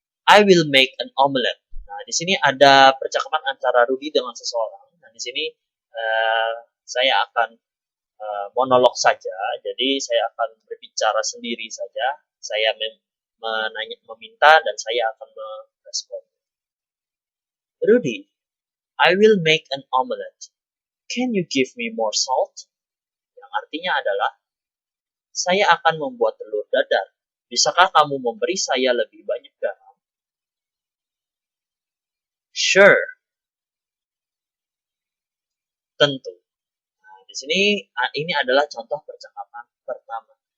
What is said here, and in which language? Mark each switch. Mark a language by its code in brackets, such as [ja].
[en] I will make an omelette. [id] Nah, di sini ada percakapan antara Rudy dengan seseorang. Nah, di sini saya akan monolog saja. Jadi saya akan berbicara sendiri saja. Saya meminta dan saya akan merespon. [en] Rudy, I will make an omelette. Can you give me more salt? [id] Yang artinya adalah, saya akan membuat telur dadar. Bisakah kamu memberi saya lebih banyak garam? [en] Sure. [id] Tentu. Nah, di sini ini adalah contoh percakapan pertama.